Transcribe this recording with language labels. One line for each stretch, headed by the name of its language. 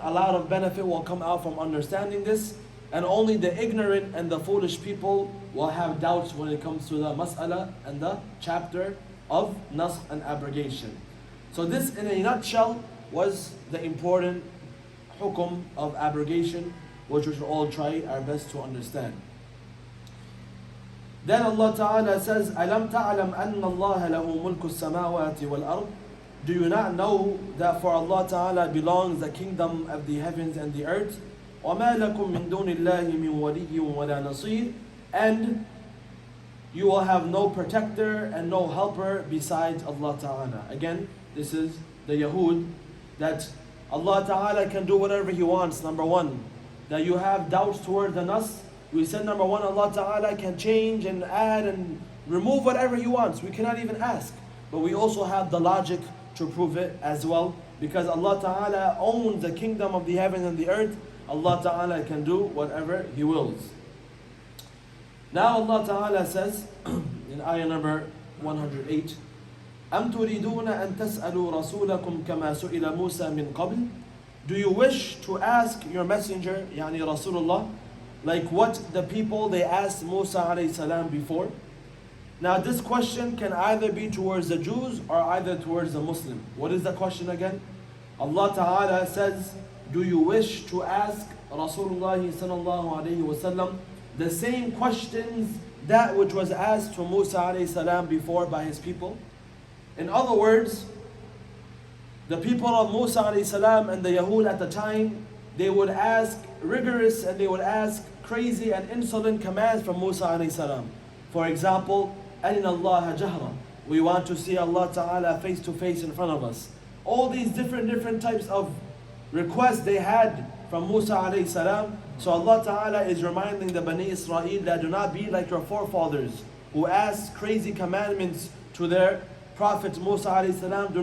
English: A lot of benefit will come out from understanding this. And only the ignorant and the foolish people will have doubts when it comes to the mas'ala and the chapter of nasakh and abrogation. So this in a nutshell was the important hukum of abrogation, which we should all try our best to understand. Then Allah Ta'ala says,
Arabic: أَلَمْ تَعْلَمْ أَنَّ اللَّهَ لَهُ مُلْكُ السَّمَاوَاتِ وَالْأَرْضِ.
English: Do you not know that for Allah Ta'ala belongs the kingdom of the heavens and the earth?
Arabic: وَمَا لَكُم مِّن دُونِ اللَّهِ مِن وَلِيٍّ وَلَا نَصِيرٍ.
English: And you will have no protector and no helper besides Allah Ta'ala. Again, this is the Yahud, that Allah Ta'ala can do whatever He wants, number one. That you have doubts toward the nas. We said number one, Allah Ta'ala can change and add and remove whatever He wants. We cannot even ask. But we also have the logic to prove it as well. Because Allah Ta'ala owns the kingdom of the heaven and the earth. Allah Ta'ala can do whatever He wills. Now Allah Ta'ala says in ayah number 108,
Arabic: أَمْ تُرِيدُونَ أَن تَسْأَلُوا رَسُولَكُمْ كَمَا سُئِلَ مُوسَى مِن قَبْلِ.
English: Do you wish to ask your messenger, يعني Rasulullah, like what the people they asked Musa alayhi salam before? Now this question can either be towards the Jews or either towards the Muslim. What is the question again? Allah Ta'ala says, do you wish to ask Rasulullah sallallahu alayhi wasallam the same questions that which was asked to Musa alayhi salam before by his people? In other words, the people of Musa alayhi salam and the Yahud at the time, they would ask rigorous and they would ask crazy and insolent commands from Musa alayhi salam. For example,
Arabic: أَرِنَا اللَّهَ جَهْرًا.
English: We want to see Allah Ta'ala face to face in front of us. All these different types of requests they had from Musa alayhi salam. So Allah Ta'ala is reminding the Bani Israel that do not be like your forefathers who asked crazy commandments to their Prophet Musa alayhi salam.